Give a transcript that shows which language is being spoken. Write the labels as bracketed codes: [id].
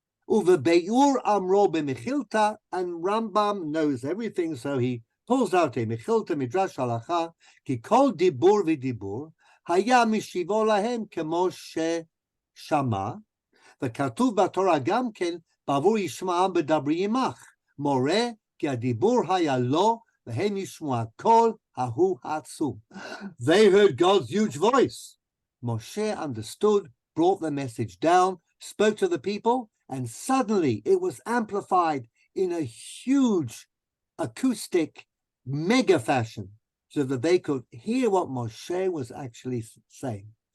[he] Uvebeur amro b'mechilta, [en] and Rambam knows everything, so he pulls out a [he] mechilta midrash halacha, ki kol dibur v'dibur, haya mishivo lahem kemo sheshama, וכתוב בתורה גם כן, בעבור ישמעם בדברי עמך, מורה כי הדיבור היה לו, והם ישמעו הקול ההוא העצום. [en] They heard God's huge voice. Moshe understood, brought the message down, spoke to the people, and suddenly it was amplified in a huge acoustic mega fashion so that they could hear what Moshe was actually saying.